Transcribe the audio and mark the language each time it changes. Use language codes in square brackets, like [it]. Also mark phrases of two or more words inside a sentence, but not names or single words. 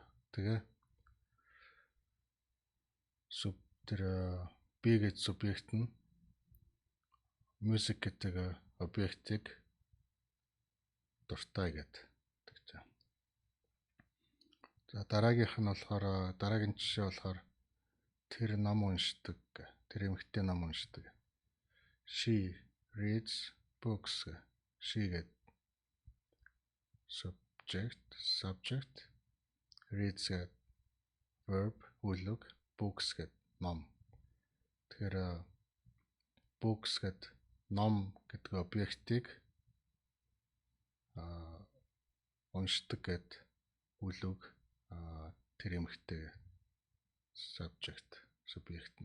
[mn] Тэгээ би гэж субъект нь music гэдэг объектыг дуртай гэдэг. За дараагийнх нь болохоор дараагийн жишээ болохоор тэр ном уншдаг. Тэр эмэгтэй ном уншдаг. [en] She reads books. [mn] She гэдэг subject, reads гэдэг verb, үлэг, books гэдэг ном. Тэгэхээр books гэдэг ном гэдэг объектыг уншдаг гэдэг үлэг тэр эмэгтэй subject нь.